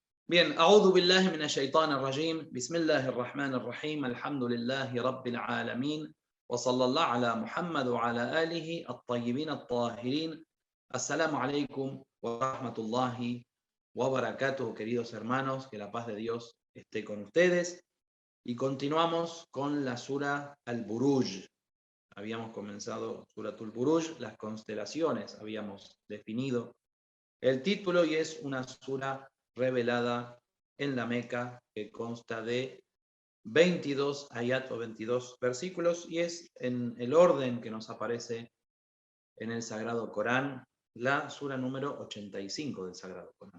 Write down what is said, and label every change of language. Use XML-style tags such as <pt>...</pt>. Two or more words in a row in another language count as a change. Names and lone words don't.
<es>Bien,</es> <ar>أعوذ بالله من الشيطان الرجيم بسم الله الرحمن الرحيم الحمد لله رب العالمين وصلى الله على محمد وعلى آله الطيبين الطاهرين. السلام عليكم ورحمة الله وبركاته,</ar> <es>queridos hermanos, que la paz de Dios esté con ustedes. Y continuamos con la Sura Al-Buruj. Habíamos comenzado Suratul Buruj, las constelaciones, habíamos definido el título, y es una sura revelada en la Meca que consta de 22 ayat o 22 versículos, y es en el orden que nos aparece en el Sagrado Corán, la sura número 85 del Sagrado Corán.</es>